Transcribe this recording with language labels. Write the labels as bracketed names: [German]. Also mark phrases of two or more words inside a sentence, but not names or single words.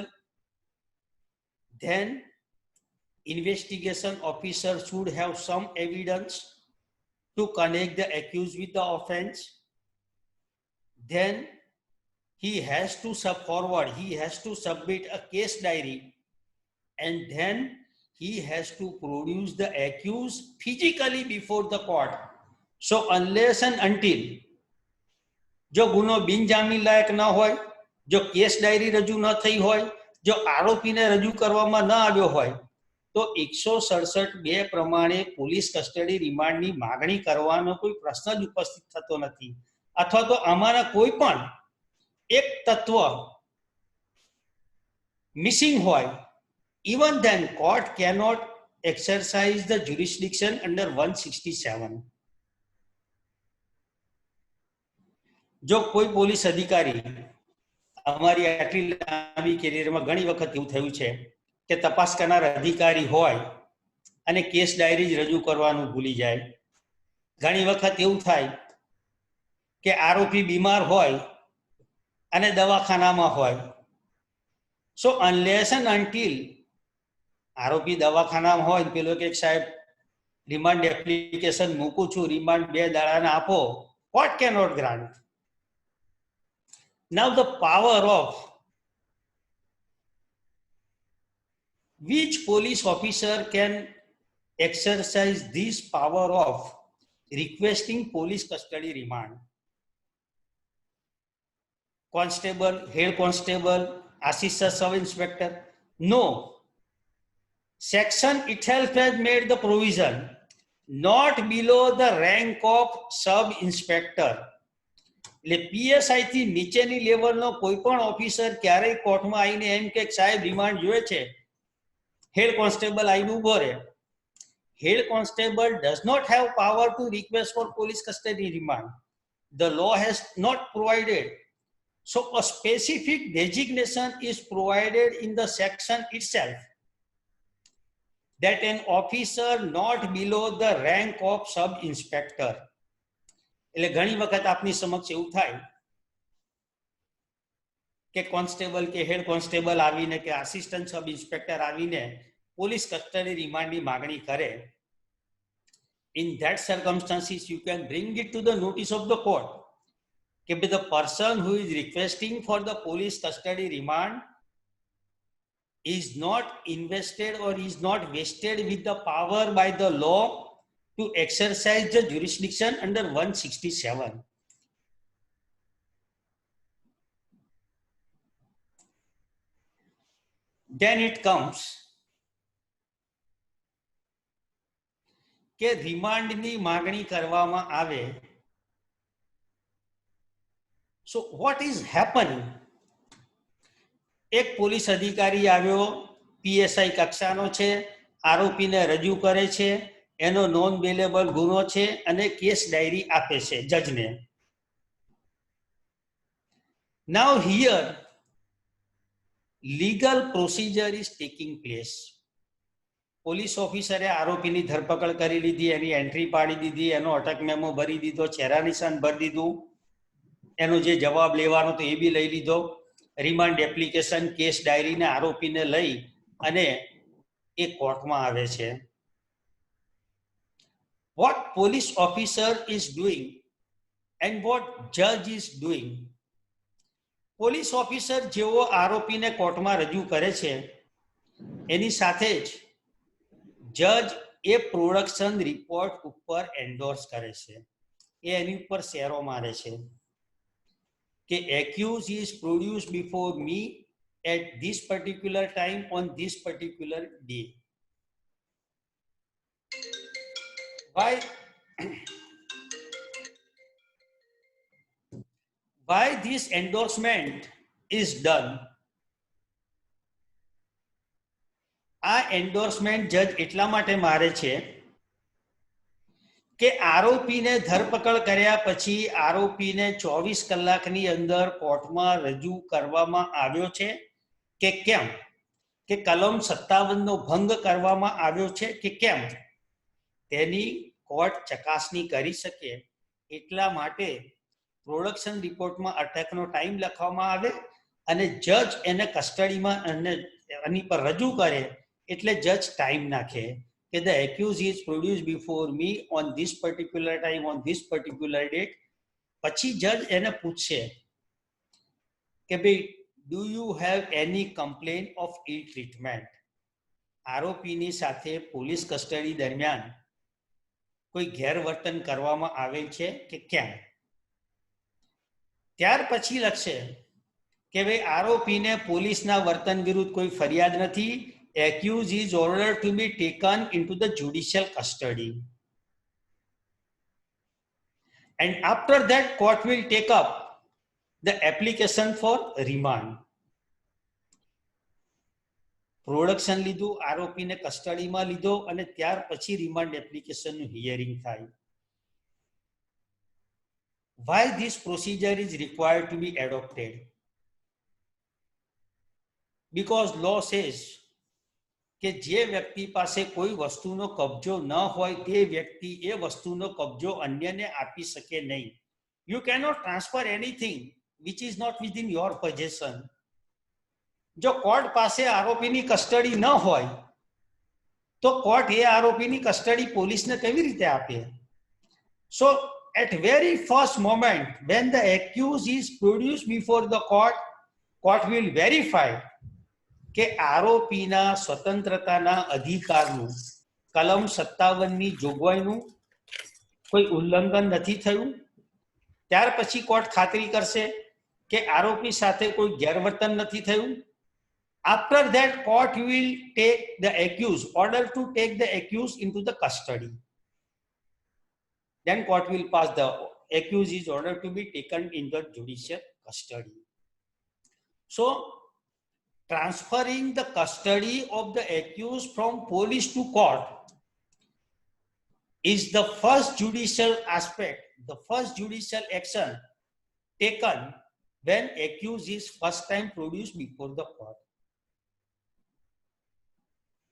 [English] Then investigation officer should have some evidence to connect the accused with the offense. Then he has to submit a case diary, and then he has to produce the accused physically before the court. So unless and until [Gujarati] જો ગુનો બિનજામીન લાયક ન હોય, જો [English] case diary [Gujarati] રજૂ ન થઈ હોય, જો આરોપીને રજૂ કરવામાં ન આવ્યો હોય, તો 167(2) પ્રમાણે [English] police custody [Gujarati] રિમાન્ડની માગણી કરવાનો કોઈ પ્રશ્ન જ ઉપસ્થિત થતો નથી. અથવા તો આમાંના કોઈ પણ એક તત્વ મિસિંગ હોય, [English] even then court cannot exercise the jurisdiction under 167. [Gujarati] જો કોઈ પોલીસ અધિકારી, અમારી આટલી લાંબી કેરિયરમાં ઘણી વખત એવું થયું છે કે તપાસ કરનાર અધિકારી હોય અને [English] case diary [Gujarati] જ રજૂ કરવાનું ભૂલી જાય. ઘણી વખત એવું થાય કે આરોપી બીમાર હોય અને દવાખાનામાં હોય. [English] so unless and until [Gujarati] આરોપી દવાખાનામાં હોય, પેલો કે સાહેબ [English] remand application [Gujarati] મૂકું છું, રિમાન્ડ 2 દાડાના આપો, [English] court cannot grant. Now the power of which police officer can exercise this power of requesting police custody remand? Constable, head constable, assistant sub-inspector? No. Section itself has made the provision not below the rank of sub-inspector. [Gujarati] એટલે પીએસઆઈ થી નીચેની લેવલનો કોઈ પણ ઓફિસર ક્યારેય કોર્ટમાં આવીને એમ કે સાહેબ રિમાન્ડ જોઈએ છે, [English] head constable [Gujarati] આવીને ઉભો રહે. [English] head constable does not have power to request for police custody remand. The law has not provided. So a specific designation is provided in the section itself. that an officer not below the rank of sub inspector. [Gujarati] એટલે ઘણી વખત આપની સમક્ષ એવું થાય કે કોન્સ્ટેબલ કે [English] head constable [Gujarati] આવીને કે [English] assistant sub inspector [Gujarati] આવીને [English] police custody [Gujarati] રિમાન્ડની માગણી કરે. [English] In that circumstances, you can bring it to the notice of the court. The person who is requesting for the police custody remand is not invested or is not vested with the power by the law to exercise the jurisdiction under 167. Then it comes [Gujarati] કે રિમાન્ડની માગણી કરવામાં આવે. [English] So what is happening? [Gujarati] એક પોલીસ અધિકારી આવ્યો, પીએસઆઈ કક્ષાનો છે, આરોપીને રજૂ કરે છે, એનો [English] non bailable [Gujarati] ગુનો છે અને [English] case diary [Gujarati] આપે છે જજને. [English] Now here legal procedure is taking place. [Gujarati] પોલીસ ઓફિસરે આરોપીની ધરપકડ કરી લીધી, એની એન્ટ્રી પાડી દીધી, એનો અટક મેમો ભરી દીધો, ચહેરા નિશાન ભરી દીધું, એનો જે જવાબ લેવાનો તો એ બી લઈ લીધો, [English] remand application, [Gujarati] કેસ ડાયરીને આરોપીને લઈ અને એ કોર્ટમાં આવે છે. [English] What police officer is doing and what judge is doing? [Gujarati] પોલીસ ઓફિસર જેવો આરોપીને કોર્ટમાં રજૂ કરે છે એની સાથે જ જજ એ [English] production report [Gujarati] ઉપર એન્ડોર્સ કરે છે, એ એની ઉપર શેરો મારે છે કે [English] accused is produce before me at this particular time on this particular day. Why this endorsement is done? [Gujarati] આ એન્ડોર્સમેન્ટ જજ એટલા માટે મારે છે કે આરોપીને ધરપકડ કર્યા પછી આરોપીને 24 કલાકની અંદર કોર્ટમાં રજૂ કરવામાં આવ્યો છે કે કેમ, કે કલમ 57 નો ભંગ કરવામાં આવ્યો છે કે કેમ, તેની કોર્ટ ચકાસણી કરી શકે. એટલા માટે [English] production report [Gujarati] અટકનો ટાઈમ લખવામાં આવે અને જજ એને કસ્ટડીમાં એની પર રજૂ કરે એટલે જજ ટાઈમ નાખે કે [English] the accused is produced before me on this particular time on this particular date. [Gujarati] પછી જજ એને પૂછશે કે ભાઈ [English] do you have any complaint of ill treatment? [Gujarati] આરોપીની સાથે પોલીસ કસ્ટડી દરમિયાન કોઈ ગેરવર્તન કરવામાં આવેલ છે કે કેમ. ત્યાર પછી લખશે કે ભાઈ આરોપીને પોલીસના વર્તન વિરુદ્ધ કોઈ ફરિયાદ નથી. [English] Accused is ordered to be taken into the judicial custody. And after that, court will take up the application for remand. [Gujarati] પ્રોડક્શન લીધું, આરોપીને કસ્ટડીમાં લીધો અને ત્યાર પછી [English] remand application [Gujarati] હિયરિંગ થાય. [English] Why this procedure is required to be adopted? Because law says [Gujarati] કે જે વ્યક્તિ પાસે કોઈ વસ્તુનો કબજો ન હોય તે વ્યક્તિ એ વસ્તુનો કબજો અન્યને આપી શકે નહીં. [English] You cannot transfer anything which is not within your possession. [Gujarati] જો કોર્ટ પાસે આરોપીની કસ્ટડી ન હોય તો કોર્ટ એ આરોપીની કસ્ટડી પોલીસને કેવી રીતે આપે? [English] So at very first moment when the accused is produced before the court will verify [Gujarati] કે આરોપીના સ્વતંત્રતાના અધિકારનું કલમ 57ની જોગવાઈનું કોઈ ઉલ્લંઘન નથી થયું. ત્યાર પછી કોર્ટ ખાતરી કરશે કે આરોપી સાથે કોઈ ગેરવર્તન નથી થયું. [English] After that, court will take the accused, order to take the accused into the custody. Then court will pass the accused is ordered to be taken in the judicial custody. So, transferring the custody of the accused from police to court is the first judicial aspect, the first judicial action taken when accused is first time produced before the court.